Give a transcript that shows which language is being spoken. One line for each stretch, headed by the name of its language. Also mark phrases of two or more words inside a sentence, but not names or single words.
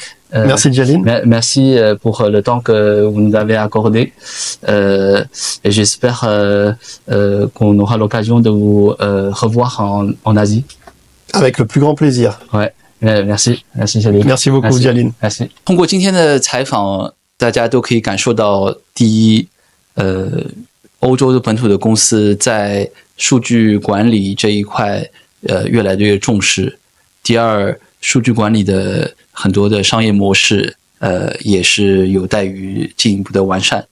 French: Merci Djaline. Merci pour le temps que vous nous avez accordé. Et j'espère qu'on aura l'occasion de vous revoir en Asie. Avec le plus grand plaisir. Ouais. Merci Cédric. Merci beaucoup Djaline. Merci.
Chinese: 通过今天的采访，大家都可以感受到，第一，欧洲的本土的公司在数据管理这一块越来越重视。第二，数据管理的很多的商业模式也是有待于进一步的完善。